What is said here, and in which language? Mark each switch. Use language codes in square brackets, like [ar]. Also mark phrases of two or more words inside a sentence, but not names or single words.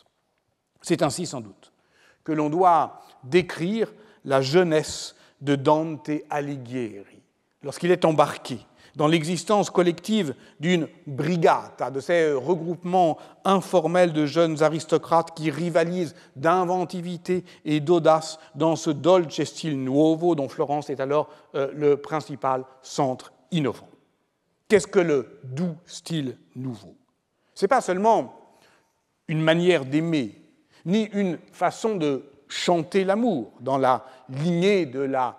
[fr] C'est ainsi sans doute que l'on doit décrire la jeunesse de Dante Alighieri, lorsqu'il est embarqué dans l'existence collective d'une brigata, de ces regroupements informels de jeunes aristocrates qui rivalisent d'inventivité et d'audace dans ce [it] dolce stile nuovo [fr] dont Florence est alors le principal centre innovant. Qu'est-ce que le doux style nouveau ? Ce n'est pas seulement une manière d'aimer, ni une façon de chanter l'amour dans la lignée de la